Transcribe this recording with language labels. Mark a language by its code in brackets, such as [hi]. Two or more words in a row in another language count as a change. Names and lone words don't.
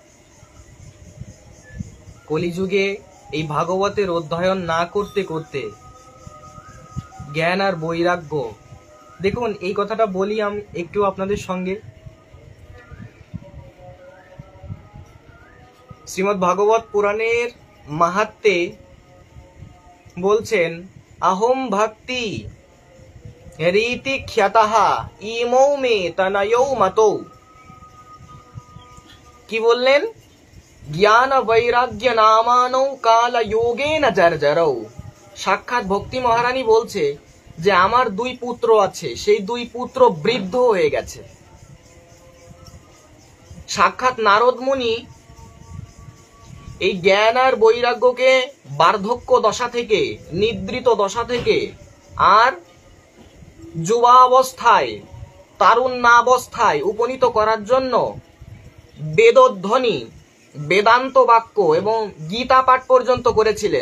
[bn] কলিযুগে এই ভাগবতের অধ্যয়ন না করতে করতে জ্ঞান আর বৈরাগ্য, দেখুন এই কথাটা বলি আমি একটু আপনাদের সঙ্গে। শ্রীমদ্ ভাগবত পুরাণের মাহাত্ম্যে বলছেন, [sa] अहम भक्ति रीति ख्यातः इमौ मे तनयौ मतो। [bn] কি বললেন? [sa] জ্ঞান বৈরাগ্য নামানৌ কাল যোগেন জর্জরৌ। [bn] সাক্ষাৎ ভক্তি মহারানী বলছে যে আমার দুই পুত্র আছে, সেই দুই পুত্র বৃদ্ধ হয়ে গেছে। সাক্ষাৎ নারদ মুনি এই জ্ঞান আর বৈরাগ্যকে বার্ধক্য দশা থেকে, নিদ্রিত দশা থেকে আর যুবাবস্থায়, তারুণ্যাবস্থায় উপনীত করার জন্য বেদধ্বনি, বেদান্ত বাক্য এবং গীতা পাঠ পর্যন্ত করেছিলেন।